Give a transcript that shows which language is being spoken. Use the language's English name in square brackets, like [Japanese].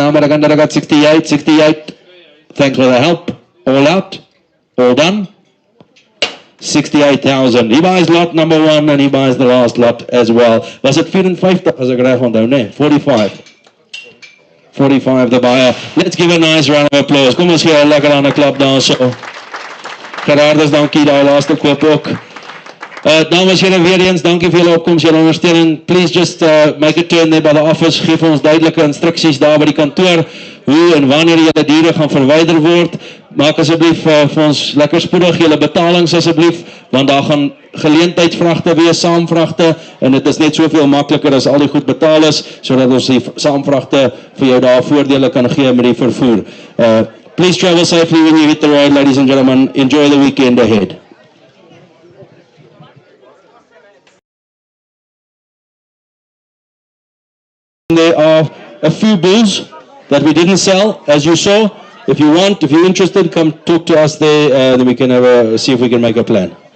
[English] I got 68, 68. Thanks for the help. All out, all done. 68,000. He buys lot number 1 and he buys the last lot as well. Was it 54 [Afrikaans] as ek reg onthou, nee, [English] 45. 45 the buyer. Let's give a nice round of applause. [Afrikaans] Kom ons gee 'n lekker aan 'n klap daar so. Gerardus, dankie daai laaste koop ook. Dames en heren, weer eens, dankie vir julle opkoms, julle ondersteuning. [English] Please just make a turn there by the office. [Afrikaans] Geef ons duidelike instruksies daar by die kantoor hoe en wanneer julle diere gaan verwyder word. Maak asseblief vir ons lekker spoedig julle betalings asseblief, want daar gaan geleentheidsvragte wees, saamvragte, en dit is net soveel makliker as al die goed betaal is, sodat ons die saamvragte vir jou daar voordele kan gee met die vervoer. [English] Please travel safely when you hit the road, ladies and gentlemen. Enjoy the weekend ahead. There are a few bulls that we didn't sell, as you saw. If you're interested, come talk to us there, then we can see if we can make a plan.